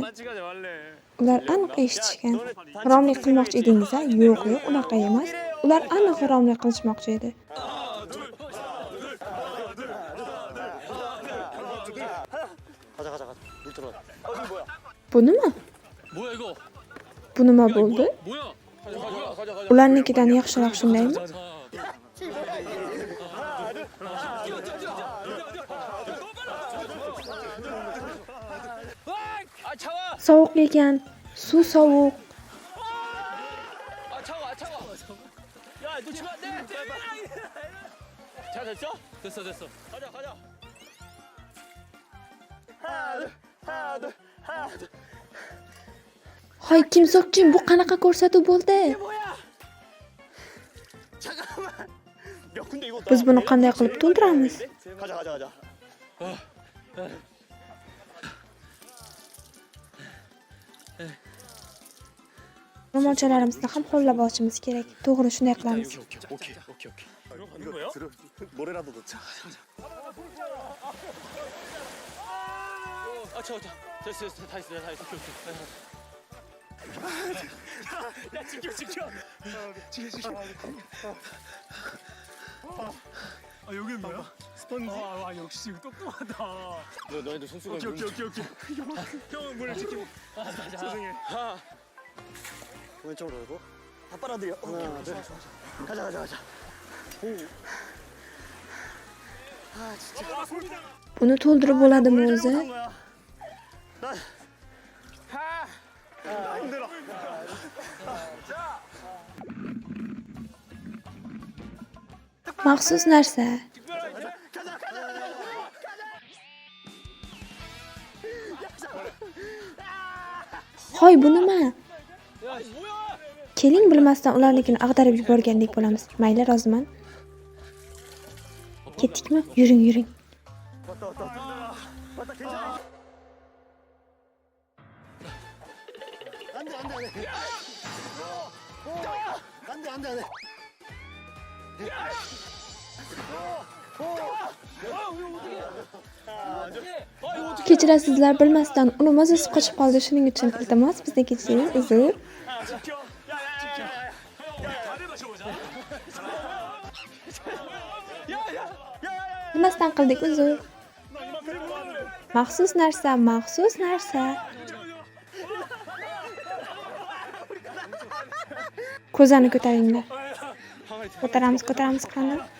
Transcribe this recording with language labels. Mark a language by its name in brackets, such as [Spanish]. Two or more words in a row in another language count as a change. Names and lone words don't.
[Uzbek] Ular aniq eshitishgan. G'irromlik qilmoqchi edingiz-a? Yo'q, unaqa emas. Ular aniq g'irromlik qilishmoqchi edi. Bu nima? [Korean] 뭐야 이거? [Uzbek] Bu nima bo'ldi? [Korean] 뭐야? [Uzbek] Ularnikidan yaxshiroq shundaymi? [Korean] 아 차와! [Uzbek] Sovuq ekan. Suv sovuq. [Korean] 아 차와 차와! 야 놓치면 안 돼! 잘 됐어? 됐어 됐어. 가자 가자. [Uzbek] Hoy, Kim Sok Chin, bu qanaqa ko'rsatuv bo'ldi? [Korean] 야 근데 이거 [Uzbek] Biz buni qanday qilib to'ldiramiz? [Korean] 가자. [Uzbek] Ro'molchalarimizni ham qo'llab olishimiz kerak. To'g'ri, shunday qilamiz. [Korean] 오케이. 이거 노래라도 넣자. 아 차와 차. 됐어 됐어 다 있어 다 있어. 야 지켜. 아 여기는 뭐야? 스펀지? 아 역시 똑똑하다. 너희들 손수건. 오케이. 형은 물을 지키고. 소중해. 왼쪽으로 돌고. 다 빨아들여. 하나, 둘. 가자. 아 진짜. [Uzbek] Buni to'ldirib bo'ladimi o'zi? [Korean] 힘들어. [Uzbek] Maxsus narsa. Hoy, bu nima? Keling, bilmasdan ularnikini ag'darib yuborgandek bo'lamiz. Mayli, roziman. Ketdikmi? Yuring. [Korean] 왔다 괜찮아. 안돼. [Uzbek] Kechirasizlar, bilmasdan uni mazasi qochib qoldi, shuning uchun iltimos bizni kechiring, uzr. [Korean] 지켜. 다들 마셔보자. [Uzbek] Bilmasdan qildik, uzr. Maxsus narsa. Ko'zani ko'taringlar. Ko'taramiz qani.